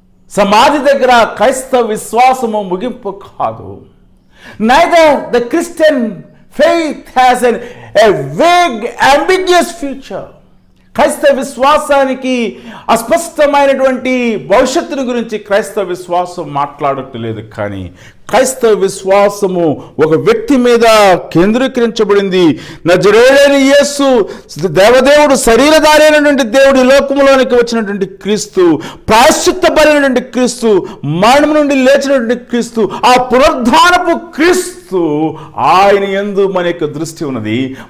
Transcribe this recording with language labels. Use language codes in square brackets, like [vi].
[te] సమాధి దగ్గర క్రైస్తవ విశ్వాసము ముగింపు కాదు. [en] Neither the Christian faith has a vague, ambiguous future. [te] క్రైస్తవ విశ్వాసానికి అస్పష్టమైనటువంటి భవిష్యత్తును గురించి క్రైస్తవ విశ్వాసం మాట్లాడట్లేదు. కానీ క్రైస్తవ విశ్వాసము ఒక వ్యక్తి మీద కేంద్రీకరించబడింది. నజరేయుడైన యేసు, దేవదేవుడు, శరీరధారి అయినటువంటి దేవుడు, ఈ లోకములోనికి వచ్చినటువంటి క్రీస్తు, ప్రాయశ్చిత్తబడినటువంటి క్రీస్తు, మరణం నుండి లేచినటువంటి క్రీస్తు, ఆ పునరుద్ధానపు క్రీస్తు, ఆయన యందు మన యొక్క దృష్టి ఉన్నది.